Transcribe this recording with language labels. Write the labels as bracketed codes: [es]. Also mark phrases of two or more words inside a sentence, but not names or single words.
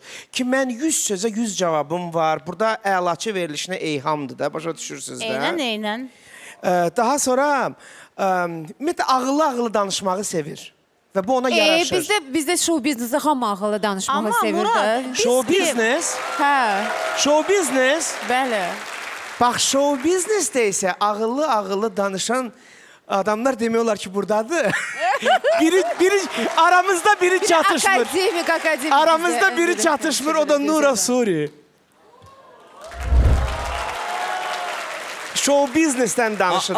[az] Ki, mən 100 sözə 100 cavabım var. Burada əlaçı verilişinə eyhamdır da, başa düşürsünüz də. Eynən. Daha sonra, ümumiyyətlə, ağıllı danışmağı sevir. Və bu ona yaraşır. Bizdə show biznesə hamı ağıllı danışmağı Amma sevirdi. Murad, biz Show kim? business, Hə, [en] show business. [az] bəli. Bax, [en] show businessdə [az] isə ağıllı danışan adamlar demək ki, buradadır. Aramızda biri çatışmır. Akademik. Aramızda biri çatışmır, o da Nura Suri. [en] Show business'ten [az] danışırız.